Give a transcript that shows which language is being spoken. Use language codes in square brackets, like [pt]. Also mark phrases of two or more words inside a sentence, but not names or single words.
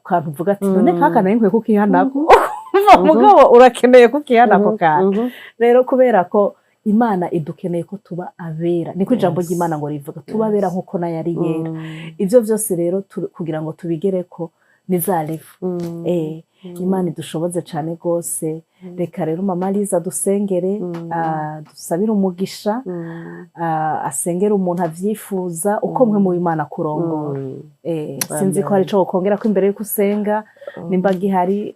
[rn] kantu uvuga ati none kaka nari nkwiye kukihanako mugabo urakeneye kukihanako kandi rero kubera ko Imana idukeneye ko tuba abera niko ijambo ry'Imana ngo rivuga tuba abera nkuko nayo ari yera ivyo vyose rero kugira ngo tubigereko nizalefu Imana idushoboze cyane rwose reka rero mama Liza dusengere dusabire umugisha asengere umuntu avyifuza uko mwe mu Imana kurongora sinzi ko hari ico ukongera ko imbere yuko usenga nimba gihari